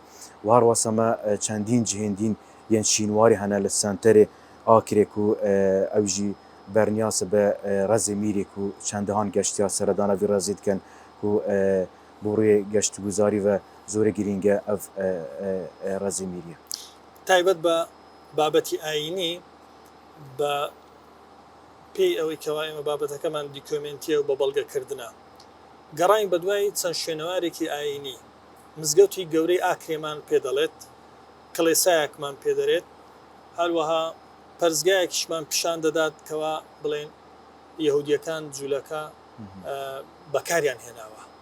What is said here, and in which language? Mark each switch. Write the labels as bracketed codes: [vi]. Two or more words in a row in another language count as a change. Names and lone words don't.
[ku] War wasa me çendîn cihên dîn yên şînwarî hene li senterê Akirê ku ew jî berniyas be Rezê Mîrê ku çendihan geştyar seredana vî Rezê dikin ku bo rûyê geştguzarî ve zorê girîng e ev Rezê Mîrî ye. [ckb] تایبەت بە بابەتی ئاینی بە پێی ئەوەی کەوا ئێمە بابەتەکەمان دیکۆمنتیە و بە بەڵگەکردنە گەڕین بە دوای چەند شوێنەوارێکی ئاینی مزگەوتی گەورەی ئاکرێمان پێ دەڵێت کڵێسایەکمان پێ دەرێت هەروەها پەرزگایەکیشمان پیشان دەدات کەوا بڵێن یەهودیەکان جوولەکە بەکاریان هێناوە